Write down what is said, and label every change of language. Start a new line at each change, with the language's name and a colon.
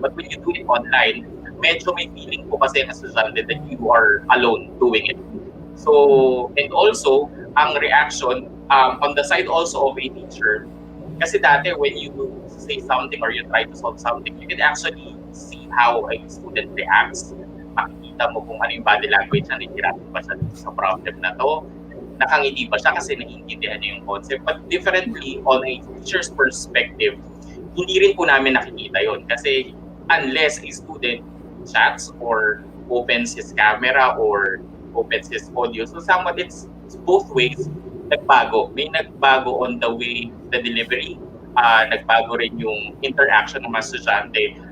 English: But when you do it online,
Filipino: medyo may feeling po kasi na estudyante
English: that you are alone doing it. So, and also, ang reaction on the side also of a teacher,
Filipino: kasi dati
English: when you say something or you try to solve something, you can actually see how a student reacts.
Filipino: Makikita mo kung ano yung body language na nahihirapan ba siya sa problem na to. Nakangiti ba siya kasi naiintindihan niya yung concept.
English: But differently, on a teacher's perspective,
Filipino: hindi rin po namin nakikita yon. Kasi
English: unless a student chats or opens his camera or opens his audio, so somewhat it's both ways nagbago.
Filipino: May nagbago on the way, the delivery, nagbago rin yung interaction ng mga estudyante.